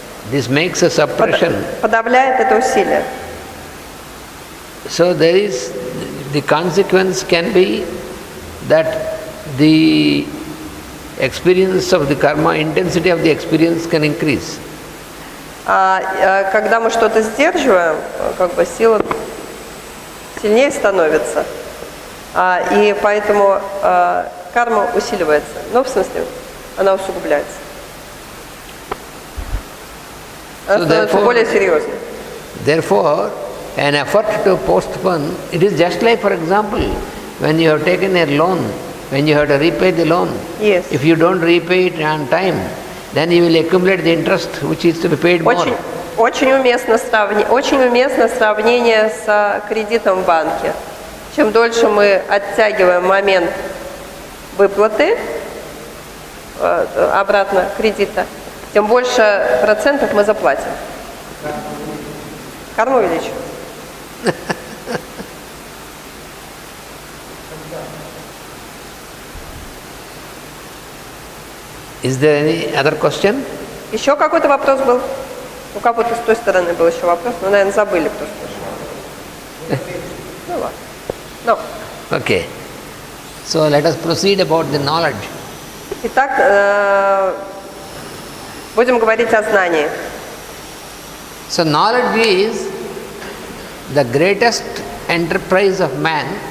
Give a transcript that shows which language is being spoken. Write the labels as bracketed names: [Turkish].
[English] this makes a suppression. [Russian] Подавляет это усилие. [English] So the consequence can be that the experience of the karma, intensity of the experience can increase. [Russian] Когда мы что-то сдерживаем, как бы сила сильнее становится, и поэтому карма усиливается. Ну, в смысле, она усугубляется. Она становится более серьезной. [English] Therefore, an effort to postpone, it is just like, for example, when you have taken a loan, when you have to repay the loan. Yes. If you don't repay it on time, then you will accumulate the interest which is to be paid more. [Russian] Очень уместно сравнение с кредитом в банке. Чем дольше мы оттягиваем момент выплаты обратно кредита, тем больше процентов мы заплатим. Карму увеличим. [English] Is there any other question? [Russian] Еще какой-то вопрос был? У кого-то с той стороны был еще вопрос, но, наверное, забыли, кто спрашивал. Ну ладно. [English] No. Okay. So let us proceed about the knowledge. [Russian] Итак, будем говорить о знании. [English] So knowledge is the greatest enterprise of man.